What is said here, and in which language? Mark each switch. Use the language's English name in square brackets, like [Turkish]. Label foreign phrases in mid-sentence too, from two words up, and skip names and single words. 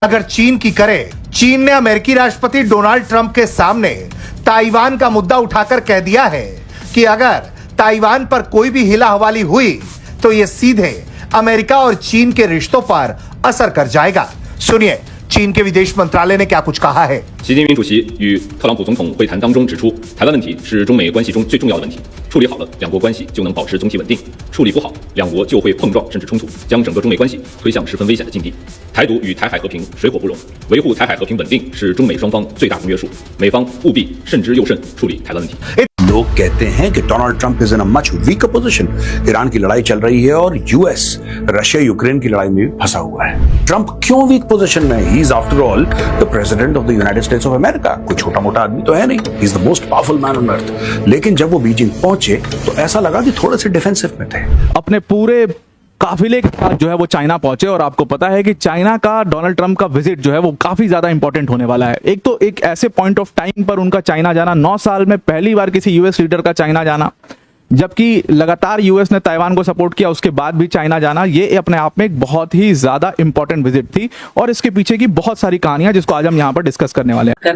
[Hindi] अगर चीन की करे, चीन ने अमेरिकी राष्ट्रपति डोनाल्ड ट्रंप के सामने ताइवान का मुद्दा उठाकर कह दिया है कि अगर ताइवान पर कोई भी हिलाहवाली हुई तो यह सीधे अमेरिका और चीन के रिश्तों पर असर कर जाएगा। सुनिए चीन के विदेश मंत्रालय ने क्या कुछ कहा है। [Chinese] 习近平主席与特朗普总统会谈当中指出，台湾问题是中美关系中最重要的问题，处理好了，两国关系就能保持总体稳定；处理不好，两国就会碰撞甚至冲突，将整个中美关系推向十分危险的境地。台独与台海和平水火不容，维护台海和平稳定是中美双方最大公约数，美方务必慎之又慎处理台湾问题。 [Hindi] लोग कहते हैं कि [English] डोनाल्ड ट्रंप is in a much weaker position. [Hindi] ईरान की लड़ाई चल रही है और यूएस रशिया यूक्रेन की लड़ाई में भी फंसा हुआ है। ट्रंप क्यों [English] weak position [Hindi] में है? [English] He is after all the President of the United States of America. [Hindi] कोई छोटा मोटा आदमी तो है नहीं। [English] He is the most powerful man on earth. [Hindi] लेकिन जब वो बीजिंग पहुंचे तो ऐसा लगा कि थोड़े से डिफेंसिव में थे। अपने पूरे काफिले के साथ जो है वो चाइना पहुंचे और आपको पता है कि चाइना का डोनाल्ड ट्रंप का विजिट जो है वो काफी ज्यादा इंपॉर्टेंट होने वाला है। एक तो एक ऐसे [English] point of time [Hindi] पर उनका चाइना जाना, 9 साल में पहली बार किसी यूएस लीडर का चाइना जाना, जबकि लगातार यूएस ने ताइवान को सपोर्ट किया उसके बाद भी चाइना जाना, ये अपने आप में एक बहुत ही ज्यादा [English] important visit [Hindi] थी और इसके पीछे की बहुत सारी कहानियां जिसको आज हम यहाँ पर डिस्कस करने वाले हैं।